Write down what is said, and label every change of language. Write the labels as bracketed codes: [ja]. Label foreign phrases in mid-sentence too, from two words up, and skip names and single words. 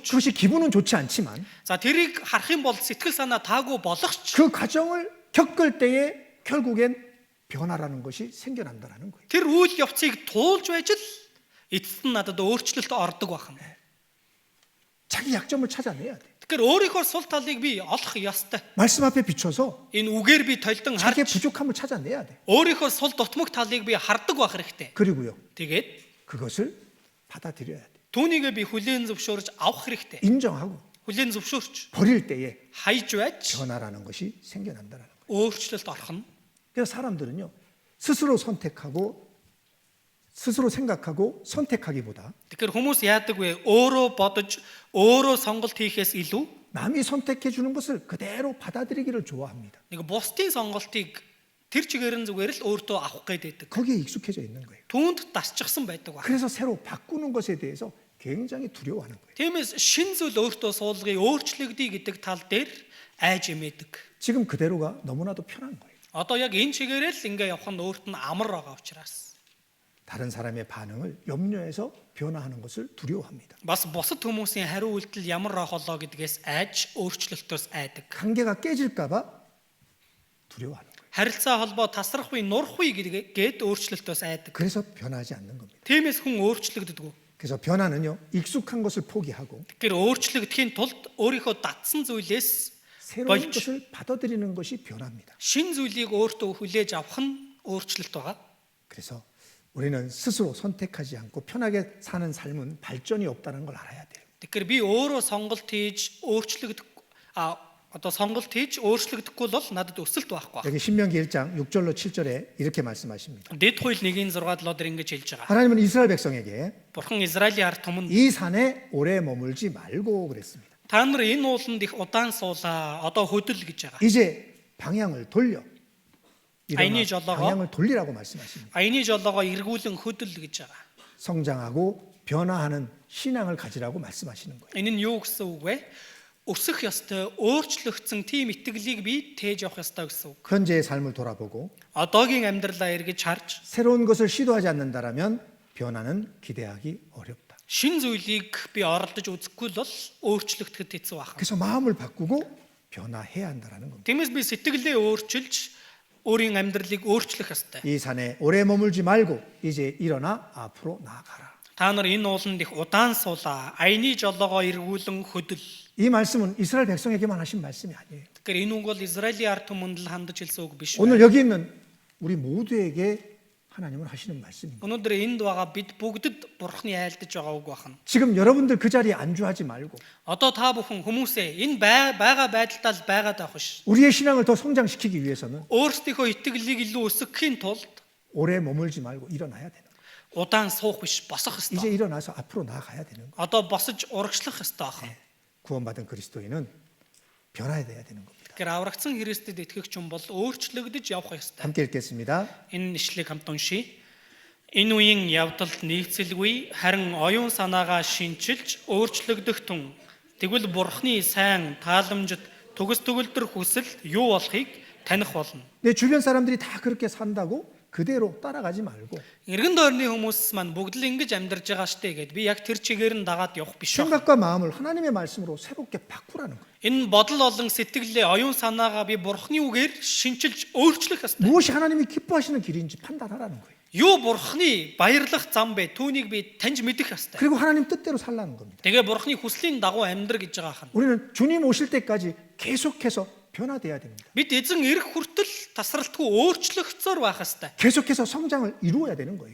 [ko] 그것이 기분은 좋지 않지만 [mn] за тэрийг харах юм бол сэтгэл санаа таагүй болгоч [ko] 그 과정을 겪을 때에 결국엔 변화라는 것이 생겨난다라는 거예요. [mn] тэр үйл явцыг туулж байж л эцэст нь надад өөрчлөлт ордог байна. [ko] 자기 약점을 찾아내야 돼. [mn] Тэгэхээр өөрийнхөө сул талыг би олох ёстой. [ko] 말씀 앞에 비춰서 [mn] Энэ үгээр би толдон [ko] 자기의 [mn] харж [ko] 부족함을 찾아내야 돼. [mn] өөрийнхөө сул дутмаг талыг би хардаг байх хэрэгтэй. [ko] 그리고요, [mn] Тэгээд [ko] 그것을 받아들여야 돼. [mn] түүнийгээ би хүлээн зөвшөөрж авах хэрэгтэй. [ko] 인정하고 [mn] хүлээн зөвшөөрч [ko] 버릴 때에 [mn] хайж байж [ko] 변화라는 것이 생겨난다라는 거예요. [mn] өөрчлөлт орох нь. [ko] 그래서 사람들은요, 스스로 선택하고 스스로 생각하고 선택하기보다 [mn] Тэгэхээр хүмүүс яадаг вэ? Өөрөө бодож, өөрөө сонголт хийхээс илүү [ko] 남이 선택해 주는 것을 그대로 받아들이기를 좋아합니다. [mn] нэг бусдын сонголтыг тэр чигээр нь зүгээр л өөртөө авах гээд байдаг. [ko] 거기에 익숙해져 있는 거예요. [mn] Түүнд дасчихсан байдаг ба. [ko] 그래서 새로 바꾸는 것에 대해서 굉장히 두려워하는 거예요. [mn] Тиймээс шин зүйл өөртөө суулгыг өөрчлөгдөе гэдэг тал дээр айж эмээдэг. [ko] 지금 그대로가 너무나도 편한 거예요. [mn] Одоо яг энэ чигээрээ л ингээ явах нь өөрт нь амар байгаа учраас. [ko] 다른 사람의 반응을 염려해서 변화하는 것을 두려워합니다. [mn] Бас бусад хүмүүсийн хариу үйлдэл ямар ах болоо гэдгээс айж өөрчлөлтөөс айдаг. [ko] 관계가 깨질까 봐 두려워하는 거예요. [mn] Харилцаа холбоо тасрах буй нурах буй гээд өөрчлөлтөөс айдаг. [ko] 그래서 변하지 않는 겁니다. [mn] Тиймээс хүн өөрчлөгддөг. [ko] 그래서 변화는요, 익숙한 것을 포기하고 [mn] Тэгэхээр өөрчлөгдөхийн тулд өөрийнхөө датсан зүйлээс [ko] 새로운 [mn] болж [ko] 것을 받아들이는 것이 변화입니다. [mn] шин зүйлийг өөртөө хүлээж авах нь өөрчлөлт байгаа. [ko] 그래서 우리는 스스로 선택하지 않고 편하게 사는 삶은 발전이 없다는 걸 알아야 돼요. [mn] Тэгэхээр би өөрөө сонголт хийж сонголт хийж өөрчлөгдөхгүй бол надад өсөлт байхгүй. [ko] 여기 신명기 1장 6절로 7절에 이렇게 말씀하십니다. [mn] Дэд хууль 1:6-7 ингэж хэлж байгаа. [ko] 하나님은 이스라엘 백성에게 [mn] Бурхан Израилийн ард түмэнд [ko] 이 산에 오래 머물지 말고 그랬습니다. [mn] та нар энэ ууланд их удаан суулаа. Одоо хөдөл гэж байгаа. [ko] 이제 방향을 돌려. 아이니 일어나 절라가? 방향을 돌리라고 말씀하십니다. [mn] Аяны жолоогоо эргүүлэн хөдөл гэж байгаа. [ko] 성장하고 변화하는 신앙을 가지라고 말씀하시는 거예요. [mn] Энэ нь юу гэсэн үг вэ? Өсөх ёстой, өөрчлөгдсөн тийм итгэлийг би тээж явах ёстой гэсэн үг. [ko] 현재의 삶을 돌아보고 [mn] Одоогийн амьдралаа эргэж харж, [ko] 새로운 것을 시도하지 않는다라면 변화는 기대하기 어렵다. [mn] шин зүйлийг би оролдож үзэхгүй бол өөрчлөгдөд хэцүү байна. [ko] 그래서 마음을 바꾸고 변화해야 한다라는 겁니다. [mn] Тиймээс би сэтгэлээ өөрчилж өөрийн амьдралыг өөрчлөх ёстой. [ko] 이 산에 오래 머물지 말고 이제 일어나 앞으로 나아가라. [mn] Та нар энэ ууланд их удаан суулаа. Аяны жолоогоо эргүүлэн хөдөл. [ko] 이 말씀은 이스라엘 백성에게만 하신 말씀이 아니에요. [mn] Тэгэхээр энэ үг бол Израилийн ард түмэнд л хандаж хэлсэн үг биш. [ko] 오늘 여기 있는 우리 모두에게 하나님은 하시는 말씀입니다. [mn] Өнөөдөр энд байгаа бид бүгдэд Бурхны айлдаж байгаа үг байна. [ko] 지금 여러분들 그 자리에 안주하지 말고 [mn] Одоо та бүхэн хүмүүсээ энэ байгаа байдалтай л байгаад байх биш. [ko] 우리의 신앙을 더 성장시키기 위해서는 [mn] Өөрсдийнхөө итгэлийг илүү өсгөхийн тулд [ko] 오래 머물지 말고 일어나야 되는 거예요. [mn] удаан суух биш, босох [ko] 이제 [mn] ёстой. [ko] 일어나서 앞으로 나아가야 되는 거예요. [mn] Одоо босож урагшлах ёстой байна. [ko] 구원받은 그리스도인은 변화해야 되는 겁니다. [mn] Тэгэхээр аврагдсан Христэд итгэгч хүн бол өөрчлөгдөж явах ёстой. [ko] 함께 읽겠습니다. [mn] Энэ нэшлийг хамт уншийе. Энэ үеийн явдалд нийцэлгүй харин оюун санаагаа шинчилж өөрчлөгдөх тун. Тэгвэл Бурхны сайн тааламжит төгс төгөлдөр хүсэл юу болохыг таних болно. [ko] 내 주변 사람들이 다 그렇게 산다고 그대로 따라가지 말고 [mn] Иргэн дойрны хүмүүс маань бүгд л ингэж амьдарч байгаа штэ гэд би яг тэр чигээр нь дагаад явах биш байна. [ko] 생각과 마음을 하나님의 말씀으로 새롭게 바꾸라는 거예요. [mn] Энэ бодол болон сэтгэлээ оюун санаагаа би Бурхны үгээр шинчилж өөрчлөх ёстой. [ko] 무엇이 하나님이 기뻐하시는 길인지 판단하라는 거예요. [mn] Юу Бурхны баярлах зам бэ? Түүнийг би таньж мэдэх ёстой. [ko] 그리고 하나님 뜻대로 살라는 겁니다. [mn] Тэгээ Бурхны хүслийн дагуу амьдр гэж байгаа хань. [ko] 우리는 주님 오실 때까지 계속해서 변화돼야 됩니다. [mn] Бид эзэн ирэх хүртэл тасралтгүй өөрчлөгцөөр байх ёстой. [ko] 계속해서 성장을 이루어야 되는 거예요.